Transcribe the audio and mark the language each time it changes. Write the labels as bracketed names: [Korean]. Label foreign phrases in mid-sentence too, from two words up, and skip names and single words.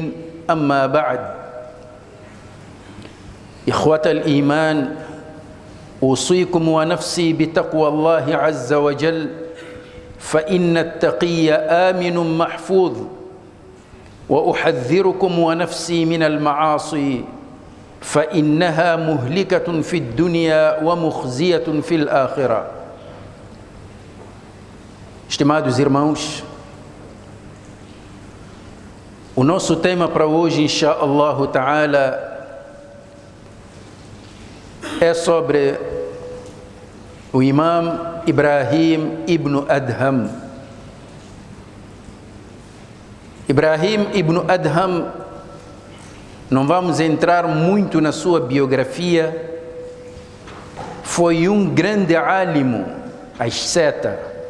[Arabic] أما بعد، إخوة الإيمان، أوصيكم ونفسي بتقوى الله عز وجل، فإن التقي آمن محفوظ، وأحذركم ونفسي من المعاصي فإنها مهلكة في الدنيا ومخزية في الآخرة. [Portuguese] Estimados irmãos, o nosso tema para hoje, [Arabic] إن شاء الله تعالى, [Portuguese] é sobre o Imam Ibrahim ibn Adham. Ibrahim ibn Adham, não vamos entrar muito na sua biografia, foi um grande álimo, asceta.